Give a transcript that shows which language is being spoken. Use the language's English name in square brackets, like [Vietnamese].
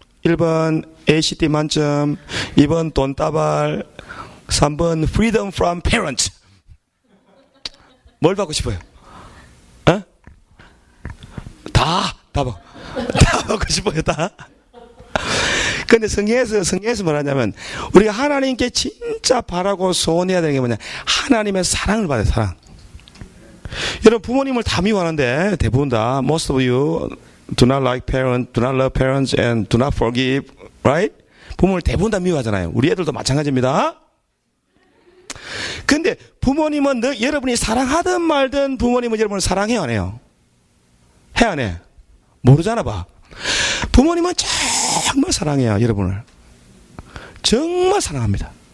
[Korean] 1번 ACT 만점, 2번 돈 따발, 3번 [English] freedom from parents. [Korean] 뭘 받고 싶어요? 다 받고 싶어요, 다. 근데 성경에서 뭐라냐면, 우리가 하나님께 진짜 바라고 소원해야 되는 게 뭐냐? 하나님의 사랑을 받아요, 사랑. 여러분, 부모님을 다 미워하는데, 대부분 다, [English] most of you do not like parents, do not love parents, and do not forgive, right? [Korean] 부모를 대부분 다 미워하잖아요. 우리 애들도 마찬가지입니다. 근데 부모님은 여러분이 사랑하든 말든 부모님은 여러분을 사랑해요, 안 해요? 해, 안 해? 모르잖아 봐. 부모님은 정말 사랑해요, 여러분을. 정말 사랑합니다.